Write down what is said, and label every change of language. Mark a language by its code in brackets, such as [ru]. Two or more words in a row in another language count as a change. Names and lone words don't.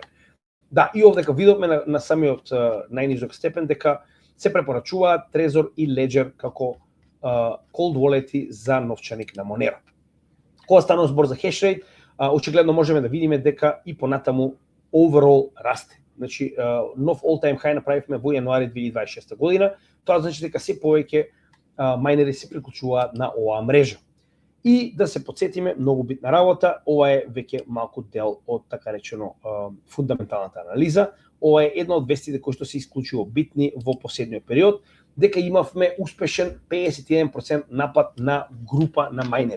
[mk] Да, и овдека видовме на самиот најнижок степен дека се препорачуваат Trezor и Ledger како [en] cold wallet [mk] за новчаник на Monero. Кога станува збор за хешрейт, очигледно можеме да видиме дека и понатаму overall расте. Значи, нов [en] all-time high [mk] направивме во јануари 2026 година, тоа значи дека се повеќе мајнери се приклучуваат на оваа мрежа. И да се подсетиме, многу битна работа, ова е веќе малку дел од така речено фундаменталната анализа. Ова е една од вестите кои што се исклучиво битни во последниот период, дека имавме успешен 51% напад на група на мајнери.